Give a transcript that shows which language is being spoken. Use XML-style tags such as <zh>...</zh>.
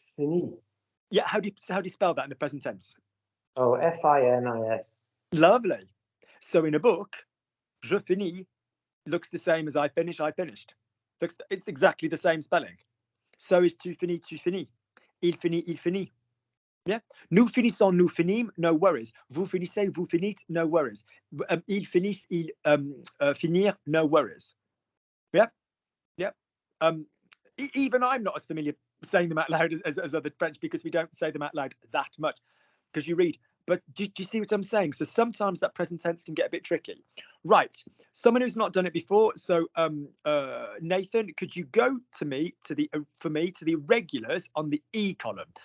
<fr>finis.</fr> <en>Yeah, how do you spell that in the present tense? Oh, FINIS. Lovely. So in a book,</en> <fr>je finis</fr> <en>looks the same as I finish, I finished. It's exactly the same spelling.</en> <fr>So is tu finis, tu finis. Il finit, il finit. Yeah. Nous finissons, nous finîmes,</fr> <en>no worries.</en> <fr>Vous finissez, vous finissez, no worries. Ils finissent, ils finir,</fr> <en>no worries. Yeah. Yeah. Even I'm not as familiar saying them out loud as other French, because we don't say them out loud that much, because you read. But do you see what I'm saying? So sometimes that present tense can get a bit tricky. Right. Someone who's not done it before. So Nathan, could you go to me to the irregulars on the E column?</en>